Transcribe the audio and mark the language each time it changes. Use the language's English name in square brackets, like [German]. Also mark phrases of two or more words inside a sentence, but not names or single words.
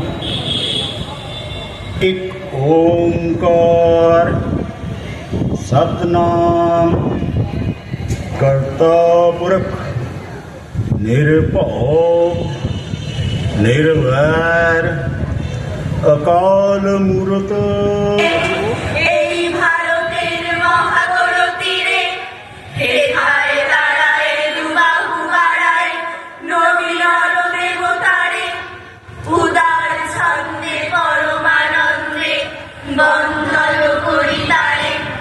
[Punjabi] ਏਕ ਓਅੰਕਾਰ ਸਤਿਨਾਮੁ ਕਰਤਾ ਪੁਰਖੁ ਨਿਰਭਉ ਨਿਰਵੈਰੁ ਅਕਾਲ ਮੂਰਤਿ। [Bangla] এই ভারতের মহাগর তীরে হেথায় দাঁড়ায় দুবাহু বাড়ায় নবীন দেবতারে উদার ছন্দে পরমানন্দে বন্দন করি তারে।